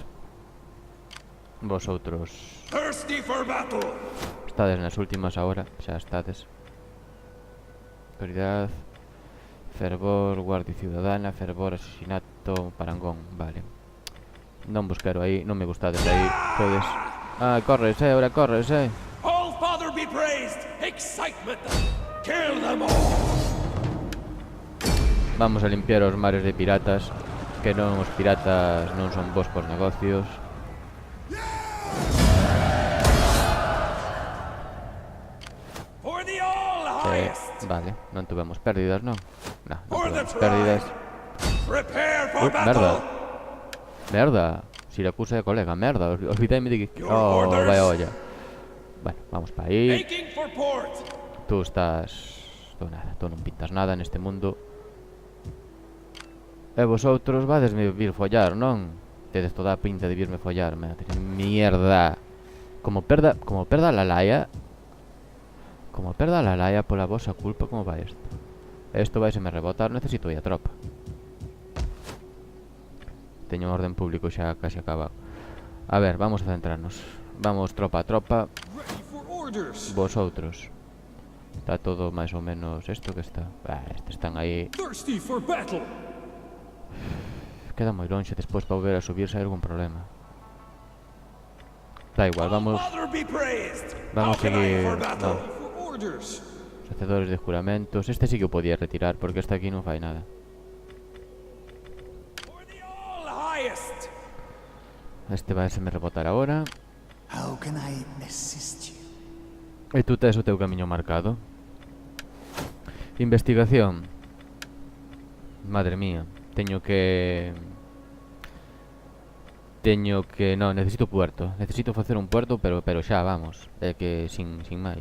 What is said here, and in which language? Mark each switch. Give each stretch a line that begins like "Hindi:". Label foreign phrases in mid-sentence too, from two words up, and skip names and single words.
Galician: Vosotros estades nas últimas agora. Xa estades. Autoridade. Fervor, guardia ciudadana. Fervor, asesinato, parangón. Vale. Non vos quero aí, non me gustades aí. Todes. Ah, corres, ahora corres,
English: All Father be praised! Excitement! Kill them all!
Galician: Vamos a limpiar os mares de piratas. Que non, os piratas non son bons por negocios.
English: For the all highest!
Galician: Vale, non tuvemos pérdidas, non? Non
English: For the
Galician: tuvemos pérdidas.
English: Prepare for Merda. battle!
Galician: Merda. Siracusa de colega, merda. Olvidéme de que...
English: Your Oh, orders.
Galician: vaya olla. Bueno, vamos para aí.
English: Making for port!
Galician: Tú estás... Tú nada, tú non pintas nada neste mundo. E vosotros vadesme vir follar, non? Tedes toda a pinta de virme follar, mierda. Como perda la laia. Como perda la laia pola vosa culpa, como va isto? Esto vai se me rebotar, necesito aí a tropa. Teño un orden público xa casi acabado. A ver, vamos a centrarnos. Vamos tropa a tropa.
English: Ready for orders!
Galician: Vosotros. Está todo máis ou menos esto que está. Estes están aí.
English: Thirsty for battle!
Galician: Queda moi lonxe, despois para volver a subir se hai algún problema. Da igual, vamos.
English: Father be praised!
Galician: Vamos a
English: How can I
Galician: seguir.
English: for battle? No. For orders!
Galician: Os hacedores de juramentos. Este sí que o podía retirar porque este aquí non fai nada.
English: For the all highest!
Galician: Este vai se me rebotar agora.
English: How can I assist you?
Galician: E tú tes o teu camiño marcado. Investigación. Madre mía. Teño que... Non, necesito puerto. Necesito facer un puerto, pero xa, vamos. É que sin máis.